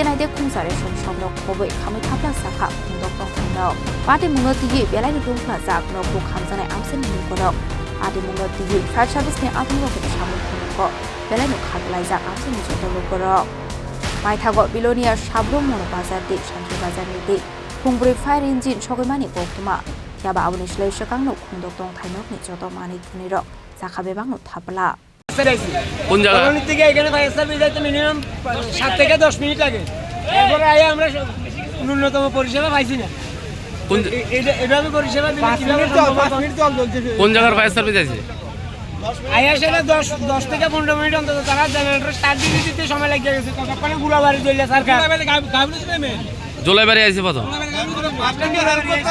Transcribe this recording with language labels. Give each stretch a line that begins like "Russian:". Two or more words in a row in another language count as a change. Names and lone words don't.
Kok Borok: Khongsa Ration Shopno Khobwi Khamwi Thapla Chakha Khongdok Tongthai Nok Patimungo tiyi Belonia Tongplajak Nokbu khamjanai amsini lukorok Patimungo tiyi
English: fire service
Kok Borok: ni atongrok ni samung homungo Belonia khadlaijak amsini joto lukorok Paithago Belonia Sabroom Bazar de Santirbazar ni de Khongbwrwi
English: fire engine
Kok Borok: Sogwimani Koktwma Tiaba Aboni shlai shokang Khongdok Tongthai Nok ni joto mani thunirok Chakha bebangno thapla
Bangla: কোন জায়গা কলোনি থেকে এখানে
English: fire service
Bangla: যাইতে মিনিমাম 7 থেকে 10 মিনিট লাগে এরপরে আয়া আমরা ন্যূনতম পরিষেবা পাইছি না কোন এভাবে পরিষেবা দিলে কিভাবে 5 মিনিট চল চলছে কোন জায়গার
English: fire service
Bangla: আছে আয়া সেটা 10 থেকে 15 মিনিট অন্তত তারা
English: generator start
Bangla: দিতে সময় লাগে গেছে কতক্ষণে গুলাবাড়ি চলে সরকার গাবিলে যাবে জুলাইবারি আইছে কত পাবলিকে হেল্প